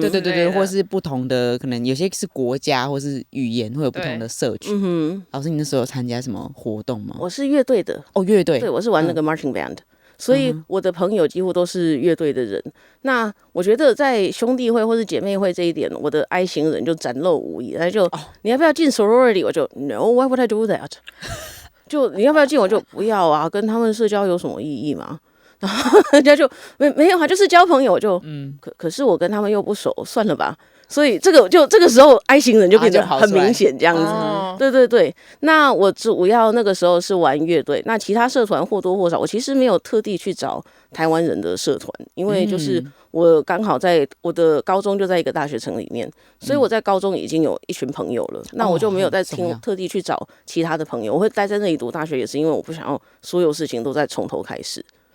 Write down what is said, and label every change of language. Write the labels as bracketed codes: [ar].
[zh] 对，或是不同的，可能有些是国家或是语言会有不同的社区。老师，你那时候有参加什么活动吗？我是乐队的。乐队，对，我是玩那个 marching band。所以我的朋友几乎都是乐队的人。那我觉得在兄弟会或是姐妹会这一点，我的 I 型人就展露无遗。他就你要不要进 sorority？ 我就 [en] No，why would I do that？ [zh] 就你要不要进？我就不要啊，跟他们社交有什么意义吗？然后人家就没有啊，就是交朋友。我就可是我跟他们又不熟，算了吧。所以这个时候 I 型人就变得很明显这样子。对，那我主要那个时候是玩乐队，那其他社团或多或少，我其实没有特地去找台湾人的社团，因为就是我刚好在我的高中就在一个大学城里面，所以我在高中已经有一群朋友了，那我就没有再特地去找其他的朋友。我会待在那里读大学，也是因为我不想要所有事情都在从头开始。